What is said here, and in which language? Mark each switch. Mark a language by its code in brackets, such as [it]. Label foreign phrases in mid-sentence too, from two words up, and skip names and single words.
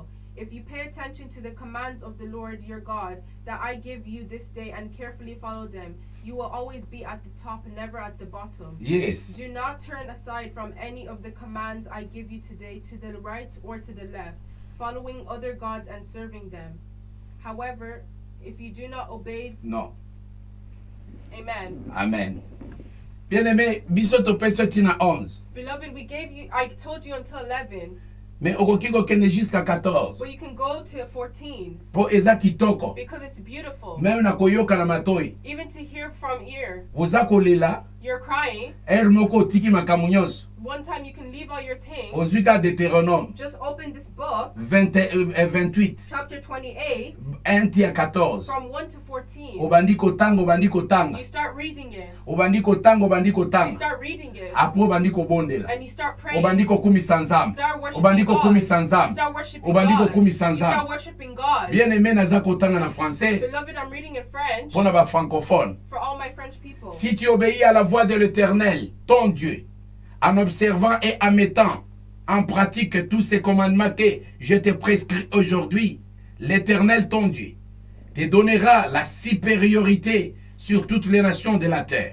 [en] If you pay attention to the commands of the Lord your God that I give you this day and carefully follow them, you will always be at the top and never at the bottom. Yes. Do not turn aside from any of the commands I give you today to the right or to the left, following other gods and serving them. However, if you do not obey... No. Amen. Amen. [fr] Bien-aimé, [ln] biso topesa tina 11. [en] Beloved, I told you until 11. [ln] mais okoki kokende [fr] jusqu'à 14 [en] but you can go to 14 [ln] mpo eza kitoko [en] because it's beautiful. [ln] meme na koyoka na matoi [en] Even to hear from ear, [ln] oza kolela [en] you're crying. [ln] ere moko otiki makambo nyonso [en] One time you can leave all your things. [ln] ozwi ka Deutéronome Just open this book, 28 [en] chapter 28, [ln] 1 ti ya 14 [en] from 1 to 14. [ln] obandi kotanga [en] You start reading it. [ln] obandi kotanga [en] You start reading it. [ln] apo obandi kobondela [en] And you start praying. [ln] obandi kokumisa nzambe [en] Start worshiping [ln] obandi [en] God. [ln] kokumisa [en] You [ln] nzambe [en] start worshiping [ln] obandi [en] God. [ln] kokumisa [en] You start [ln] nzambe [en] worshiping God. [fr] bien aimé [ln] naza kotanga na français [en] Beloved, I'm reading in French [fr] pour les francophones. [en] for all my French people. [fr] Si tu obéis à la voix de l'Éternel, ton Dieu, en observant et en mettant en pratique tous ces commandements que je te prescris aujourd'hui, l'Éternel, ton Dieu, te donnera la supériorité sur toutes les nations de la terre.